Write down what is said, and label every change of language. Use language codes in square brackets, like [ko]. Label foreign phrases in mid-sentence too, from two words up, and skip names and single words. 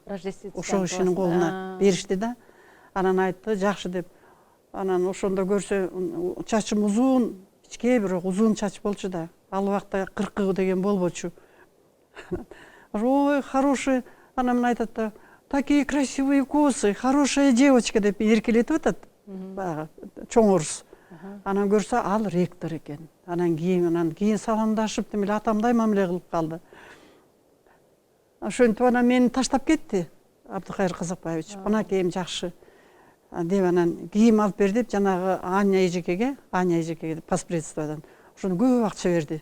[ky] Ошол кишинин колуна беришти да. Анан айтты, жакшы деп. Анан ошондо көрсө чачым узун, кичке бирок узун чач болчу да. Ал убакта 40 деген болбочу. [ru] Ой, хороший. [ky] Анан мен айтат да, [ru] такие красивые косы, хорошая девочка [ky] деп эркелетип атат. Баягы чоң орус. Анан көрсө ал ректор экен. Анан кийин саламдашып демеле атамдай мамиле кылып калды. Ошентип анан мени таштап кетти Абдыкайыр Казакбаевич. Анакейим жакшы деп анан кийим алып бер деп жанагы Аня эжекеге паспредстводан ошону көп акча берди.